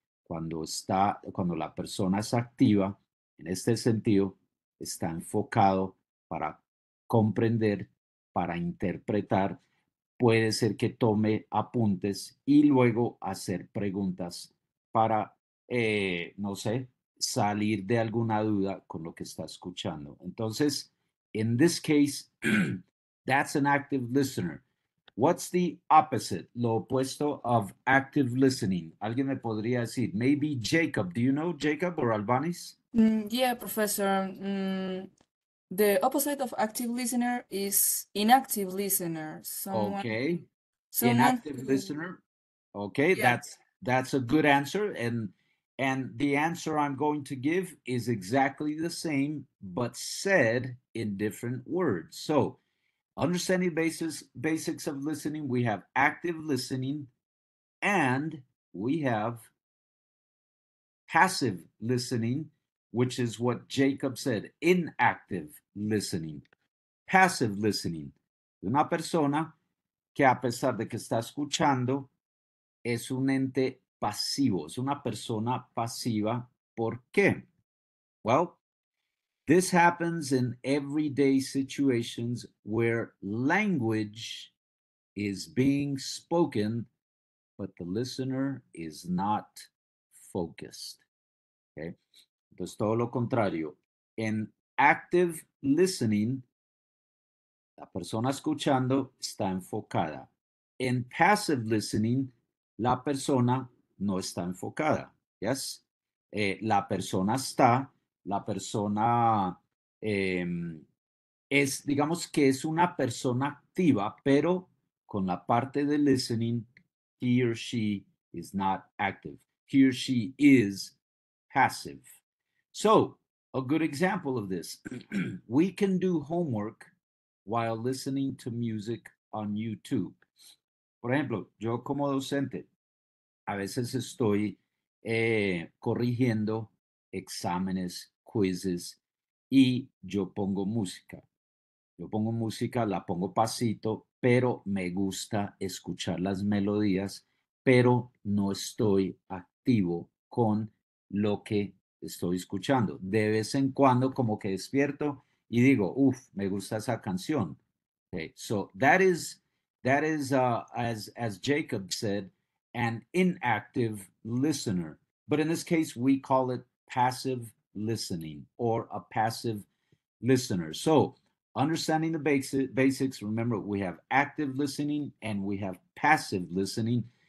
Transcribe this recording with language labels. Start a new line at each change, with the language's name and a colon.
Spanish: Cuando la persona es activa, en este sentido, está enfocado para comprender, para interpretar, puede ser que tome apuntes y luego hacer preguntas para, no sé, salir de alguna duda con lo que está escuchando.
English: Entonces, in this case, that's an active listener. What's the opposite,
Spanish: lo opuesto
English: of active listening?
Spanish: Alguien me podría decir, maybe Jacob.
English: Do you know Jacob or Albanis? Yeah, Professor. The opposite of active listener is inactive listener. Okay. Someone Inactive who, listener. Okay, yeah. that's a good answer. And the answer I'm going to give is exactly the same, but said in different words. So understanding basics of listening, we have active listening and we have passive listening, which is what Jacob said, inactive listening. Passive listening.
Spanish: Una persona que a pesar de que está escuchando, es un ente pasivo, es una persona pasiva. ¿Por qué?
English: Well, this happens in everyday situations where language is being spoken, but the listener is not focused. Okay?
Spanish: Entonces, todo lo contrario. En
English: active listening,
Spanish: la persona escuchando está enfocada. En
English: passive listening,
Spanish: la persona no está enfocada. Yes? La persona está, la persona es, digamos que es una persona activa, pero con la parte de listening,
English: he or she is not active. He or she is passive. So, a good example of this, we can do homework while listening to music on YouTube.
Spanish: Por ejemplo, yo como docente, a veces estoy corrigiendo exámenes, quizzes, y yo pongo música. Yo pongo música, la pongo pasito, pero me gusta escuchar las melodías, pero no estoy activo con lo que estoy escuchando. De vez en cuando como que despierto y digo, me gusta esa canción.
English: Okay, so that is as Jacob said, an inactive listener. But in this case, we call it passive listening or a passive listener. So understanding the basics, remember we have active listening and we have passive listening.